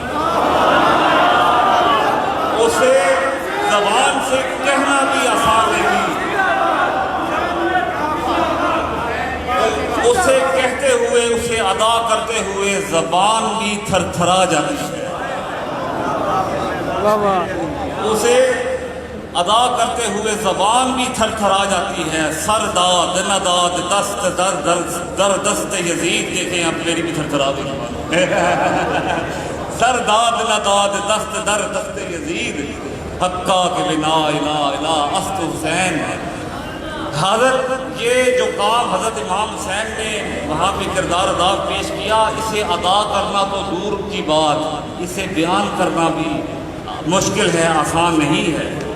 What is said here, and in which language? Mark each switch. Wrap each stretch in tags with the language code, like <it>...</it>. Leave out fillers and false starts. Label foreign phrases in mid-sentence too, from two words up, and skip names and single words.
<ur>اسے زبان سے کہنا بھی آسان نہیں، اسے کہتے ہوئے، اسے ادا کرتے ہوئے زبان بھی تھر تھرا جاتی ہے، اسے ادا کرتے ہوئے زبان بھی تھر تھرا جاتی ہے۔</ur> <fa>سر داد نداد دست در دست یزید،</fa> <ur>دیکھیں اب میری بھی تھر تھرا گئی،</ur> <fa>سر داد نداد دست در دست یزید، حقا کہ بنا الہ الہ است حسین،</fa> <ur>حضرت یہ جو کام حضرت امام حسین نے وہاں پہ کردار ادا پیش کیا، اسے ادا کرنا تو دور کی بات، اسے بیان کرنا بھی مشکل ہے، آسان نہیں ہے۔</ur>